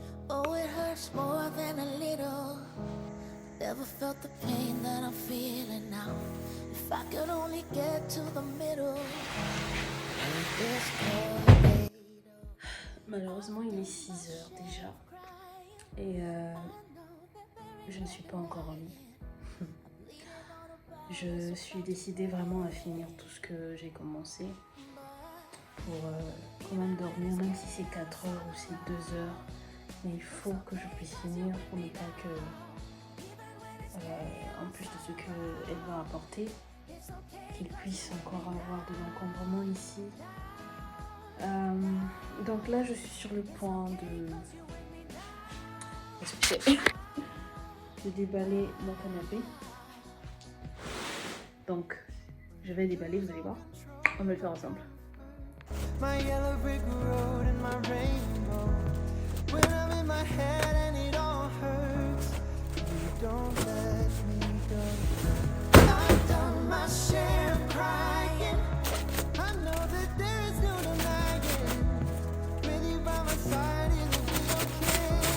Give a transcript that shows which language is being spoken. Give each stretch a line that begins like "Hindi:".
English: Oh, it hurts more than a little. Never felt the pain that I'm feeling now. If I could only get to the middle.
French: Malheureusement, il est 6 heures déjà. Et je ne suis pas encore en lit. Je suis décidée vraiment à finir tout ce que j'ai commencé. Pour quand même dormir, même si c'est 4 heures ou c'est 2 heures. Mais il faut que je puisse finir pour ne pas que, en plus de ce qu'elle va apporter, qu'il puisse encore avoir de l'encombrement ici. Donc là, je suis sur le point de déballer mon canapé. Donc, je vais déballer, vous allez voir. On va le faire ensemble.
English: My yellow brick road and my rainbow. When I'm in my head and it all hurts. You don't let me go. I've done my share of crying. I know that there is no denying. With you by my side, it'll be okay.